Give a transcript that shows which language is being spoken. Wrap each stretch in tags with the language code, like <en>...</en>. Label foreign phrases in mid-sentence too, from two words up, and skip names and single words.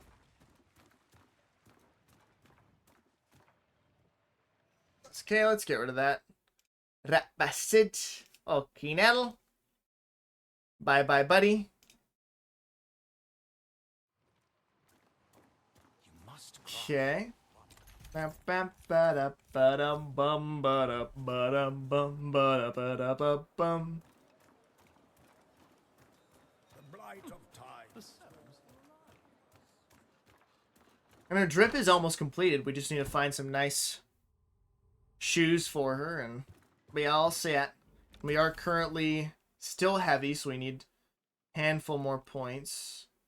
<en>Okay, let's get rid of that. Rapasit. Okay, Nettle. Bye bye, buddy. You must Okay. Bam bam ba da ba dum bum ba da ba dum bum ba da ba da ba bum. The blight of time. And her drip is almost completed. We just need to find some nice shoes for her and be all set. We are currently still heavy, so we need a handful more points.</en>